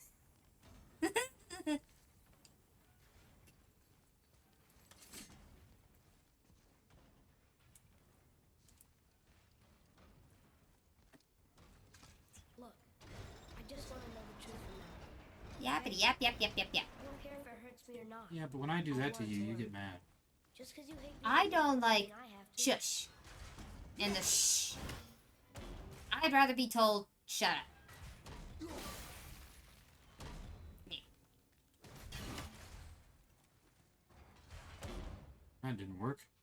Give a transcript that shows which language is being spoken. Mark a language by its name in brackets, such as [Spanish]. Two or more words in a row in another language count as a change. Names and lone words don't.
[English] Look, I just want to know the truth now. Yappity yap yap yap yap yap. I don't care if it hurts me or not. Yeah, but when I do that to you, you get mad. Just because you hate being I a don't god like doesn't mean I have to. shush. And the shh. I'd rather be told, shut up. That didn't work.